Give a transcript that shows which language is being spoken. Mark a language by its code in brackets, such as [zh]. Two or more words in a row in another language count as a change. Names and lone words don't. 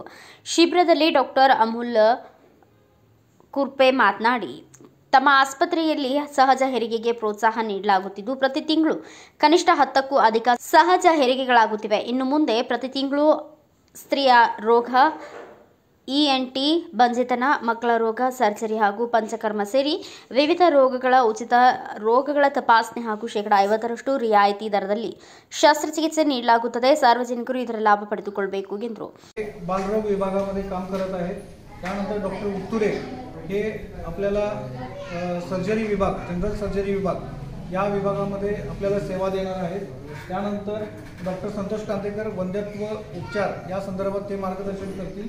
[kn] ಶಿಬಿರದಲ್ಲಿ ಡಾಕ್ಟರ್ ಅಮೂಲ್ ಕುರ್ಪೆ ಮಾತನಾಡಿ, ತಮ್ಮ ಆಸ್ಪತ್ರೆಯಲ್ಲಿ ಸಹಜ ಹೆರಿಗೆಗೆ ಪ್ರೋತ್ಸಾಹ ನೀಡಲಾಗುತ್ತಿದ್ದು, ಪ್ರತಿ ತಿಂಗಳು ಕನಿಷ್ಠ 10ಕ್ಕೂ ಅಧಿಕ ಸಹಜ ಹೆರಿಗೆಗಳಾಗುತ್ತಿವೆ. ಇನ್ನು ಮುಂದೆ ಪ್ರತಿ ತಿಂಗಳು ಸ್ತ್ರೀಯ ರೋಗ, ENT, ಬಂಜೆತನ, ಮಕ್ಕಳ ರೋಗ, ಸರ್ಜರಿ ಹಾಗೂ ಪಂಚಕರ್ಮ ಸೇರಿ ವಿವಿಧ ರೋಗಗಳ ಉಚಿತ ರೋಗಗಳ ತಪಾಸಣೆ ಹಾಗೂ ಶೇಕಡಾ 50% ರಿಯಾಯಿತಿ ದರದಲ್ಲಿ शस्त्रचिकित्से ನೀಡಲಾಗುತ್ತದೆ. सार्वजनिकರು ಇದರ ಲಾಭ ಪಡೆದುಕೊಳ್ಳಬೇಕು ಎಂದರು. [mr] बालरोग विभागामध्ये काम करत आहे. त्यानंतर डॉक्टर उत्तुरे हे आपल्याला सर्जरी विभाग, जनरल सर्जरी विभाग या विभागामध्ये आपल्याला सेवा देणार आहेत. त्यानंतर डॉक्टर संतोष कांतेकर वंध्यत्व उपचार या संदर्भात ते मार्गदर्शन करतील.